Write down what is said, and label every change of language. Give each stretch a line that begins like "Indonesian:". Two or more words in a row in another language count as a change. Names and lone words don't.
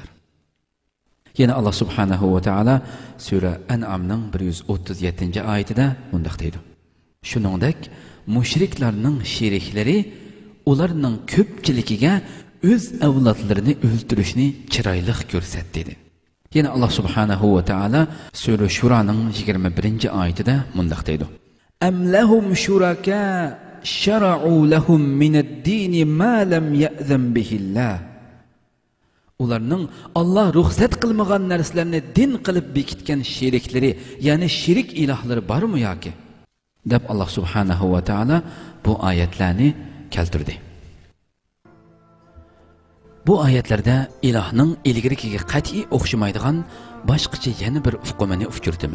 Uzbek: Yana Alloh subhanahu va taolo sura An'amning 137-oyatida bunday deydi. Shuningdek, mushriklarning sheriklari ularning ko'pchiligiga o'z avlodlarini o'ldirishni chiroyli ko'rsatdi dedi. Yana Alloh subhanahu va taolo sura Shuraning 21-oyatida bunday deydi.
Arabic: أم لهم شركاء شرعوا لهم من الدين ما لم يأذن به الله.
Uzbek: Ularning Alloh ruxsat qilmagan narsalarni din qilib bekitgan sheriklari, ya'ni shirik ilohlari bormi yoki? deb Alloh subhanahu va taolo bu oyatlarni keltirdi. Bu oyatlarda ilohning ilgirikiga qat'iy o'xshamaydigan boshqacha yana bir uqumini uchirtimiz.